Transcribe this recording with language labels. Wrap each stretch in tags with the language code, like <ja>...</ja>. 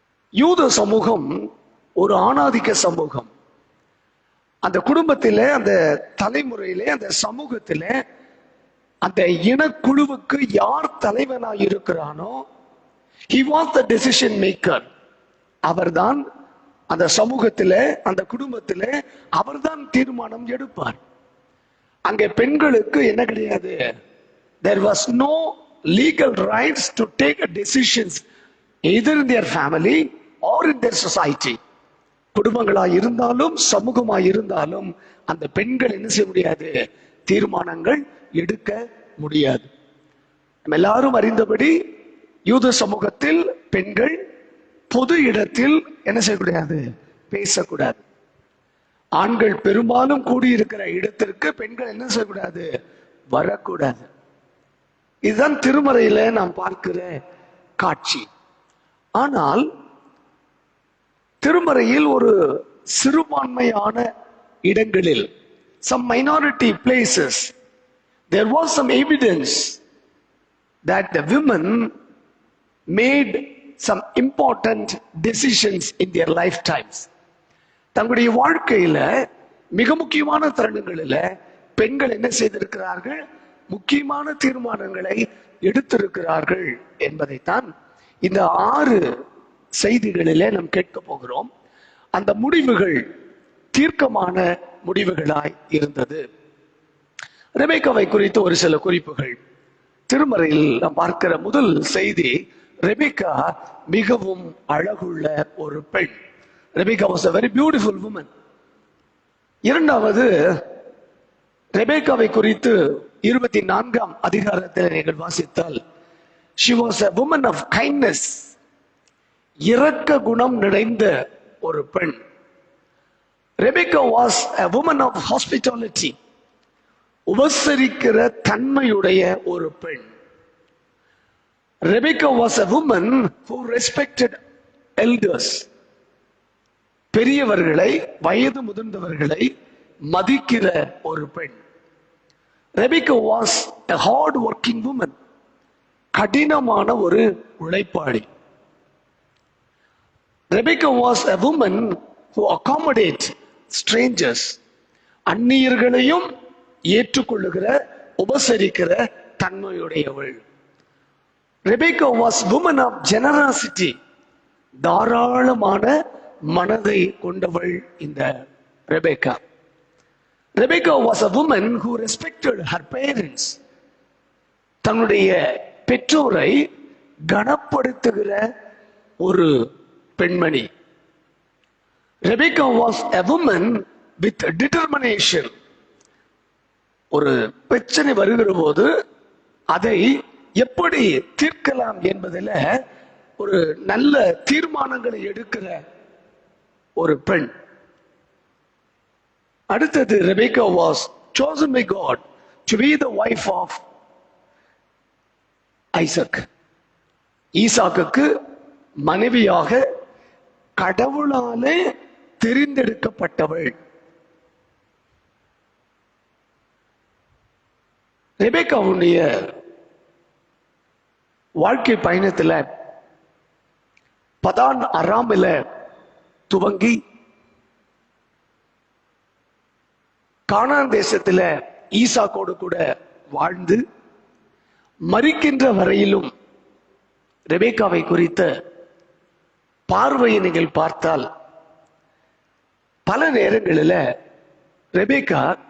<ta>யூத சமூகம் ஒரு ஆணாதிக்க சமூகம். அந்த குடும்பத்திலே, அந்த தலைமுறையிலே, அந்த சமூகத்திலே அந்த இனக்குழுவுக்கு யார் தலைவனாய் இருக்கிறானோ,</ta> <en>he was the decision maker.</en> <ta>அவர்தான் அந்த சமூகத்திலே, அந்த குடும்பத்திலே அவர்தான் தீர்மானம் எடுப்பார். அங்கே பெண்களுக்கு என்ன கிடையாது. There was no legal rights to take decisions either in their family or in their society. குடும்பங்களாய் இருந்தாலும் சமூகமாய் இருந்தாலும் அந்த பெண்கள் என்ன செய்ய முடியாது, தீர்மானங்கள் எடுக்க முடியாது. நம்ம எல்லாரும் அறிந்தபடி யூத சமூகத்தில் பெண்கள் பொது இடத்தில் என்ன செய்யக்கூடாது, பேசக்கூடாது. ஆண்கள் பெரும்பாலும் கூடியிருக்கிற இடத்திற்கு பெண்கள் என்ன செய்யக்கூடாது, வரக்கூடாது. இதுதான் திருமறையில நாம் பார்க்கிற காட்சி. ஆனால் திருமறையில் ஒரு சிறுபான்மையான இடங்களில்,</ta> <en>some minority places, there was some evidence that the women made some important decisions in their lifetimes.</en> <ta>தங்களுடைய வாழ்க்கையில மிக முக்கியமான தருணங்களில் பெண்கள் என்ன செய்திருக்கிறார்கள், முக்கியமான தீர்மானங்களை எடுத்திருக்கிறார்கள் என்பதைத்தான் இந்த 6 செய்திகளிலே நாம் கேட்க போகிறோம். அந்த முடிவுகள் தீர்க்கமான முடிவுகளாய் இருந்தது. ரெபேக்காவை குறித்து ஒரு சில குறிப்புகள். திருமறையில் நாம் பார்க்கிற முதல் செய்தி, ரெபேக்கா மிகவும் அழகுள்ள ஒரு பெண்.</ta> <en>Rebecca was a very beautiful woman.</en> <ta>இரண்டாவது, ரெபேக்காவை குறித்து 24ஆம் அதிகாரத்தில் நீங்கள் வாசித்தால்,</ta> <en>she was a woman of kindness.</en> <ta>இரக்க குணம் நிறைந்த ஒரு பெண்.</ta> <en>Rebecca was a woman of hospitality.</en> <ta>உபசரிக்கிற தன்மையுடைய ஒரு பெண்.</ta> <en>Rebecca was a woman who respected elders.</en> <ta>பெரியவர்களை, வயது முதிர்ந்தவர்களை மதிக்கிற ஒரு பெண்.</ta> <en>Rebecca was a hard working woman.</en> <ta>கடினமான ஒரு உழைப்பாளி.</ta> <en>Rebecca was a woman who accommodates strangers.</en> <ta>அந்நியர்களையும் ஏற்றுக்கொள்ளுகிற, உபசரிக்கிற தன்மையுடையவள்.</ta> <en>Rebecca was woman of generosity.</en> <ta>தாராளமான மனதை கொண்டவள் இந்த Rebecca.</ta> <en>Rebecca was a woman who respected her parents.</en> <ta>தன்னுடைய பெற்றோரை கனப்படுத்துகிற ஒரு பெண்மணி.</ta> <en>Rebecca was a woman with determination.</en> <ta>ஒரு பிரச்சனை வருகிற போது அதை எப்படி தீர்க்கலாம் என்பதில் ஒரு நல்ல தீர்மானங்களை எடுக்கிற ஒரு பெண்.</ta> <en>அடுத்தது, Rebecca was chosen by God to be the wife of Isaac.</en> <ta>ஈசாக்குக்கு மனைவியாக கடவுளாலே தெரிந்தெடுக்கப்பட்டவள். ரெபேக்காவுடைய வாழ்க்கை பயணத்துல பதான் அராமில துவங்கி கானான் தேசத்துல ஈசாக்கோடு கூட வாழ்ந்து மரிக்கின்ற வரையிலும் ரெபேக்காவை குறித்த பார்வையை நீங்கள் பார்த்தால் பல நேரங்களில் ரெபேக்கா</ta>